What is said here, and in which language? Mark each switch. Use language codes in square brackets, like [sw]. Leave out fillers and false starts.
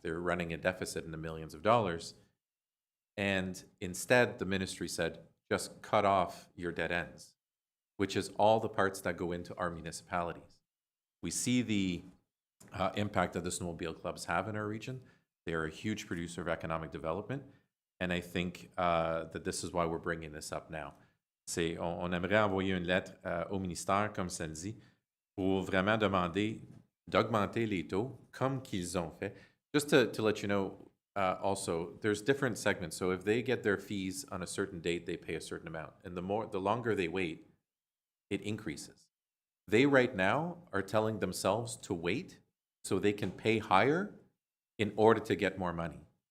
[en] They're running a deficit in the millions of dollars. And instead, the ministry said, just cut off your dead ends, which is all the parts that go into our municipalities. We see the impact that the snowmobile clubs have in our region. They are a huge producer of economic development. And I think that this is why we're bringing this up now. [fr] On aimerait envoyer une lettre au ministère, comme ça le dit, pour vraiment demander d'augmenter les taux comme qu'ils ont fait. [en] Just to let you know, also, there's different segments. So if they get their fees on a certain date, they pay a certain amount. And the longer they wait, it increases. They right now are telling themselves to wait so they can pay higher in order to get more money.